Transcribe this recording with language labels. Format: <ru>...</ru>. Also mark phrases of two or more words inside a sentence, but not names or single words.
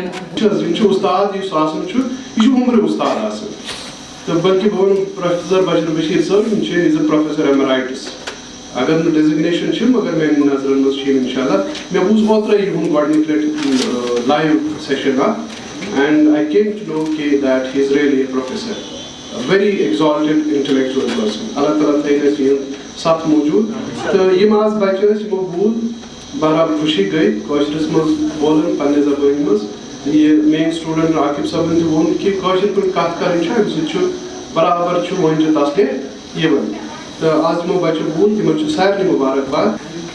<ks>یِم چھِ اُستاد یُس آسان چھُ یہِ چھُ عُمرِ اُستاد آسان تہٕ بٔلکہِ بہٕ وَنہٕ پروفیسر بشیر بشیٖر صٲب یِم چھِ</ks> <en>is a professor emeritus</en> <ks>اگر نہٕ ڈیزِگنیشن چھِ مگر میانہِ نظرن منٛز چھِ یِم اِنشاء اللہ مےٚ بوٗز اوترے یِہُنٛد گۄڈنِکۍ لٹہِ</ks> <en>live session</en> <ks>اکھ</ks> <en>and I came to know that he is really a professor very exalted intellectual person</en> <ks>اللہ تعالیٰ تھٲیِن اَسہِ یِہُنٛد سَتھ موٗجوٗد تہٕ یِم آز بچہِ ٲسۍ یِمو بوٗز بہرحال خوشی گٔے کٲشرِس منٛز بولُن پننہِ زبٲنۍ منٛز یہِ میٲنۍ سٹوٗڈنٹ عاقب صٲبن تہِ ووٚن کہِ کٲشِر پٲٹھۍ کتھ کرٕنۍ چھِ اَمہِ سۭتۍ چھُ برابر چھُ وٲنٛجہِ تسلے یِوان تہٕ آز یِمو بچو بوٗز تِمن چھُ سارنٕے مُبارک باد</ks>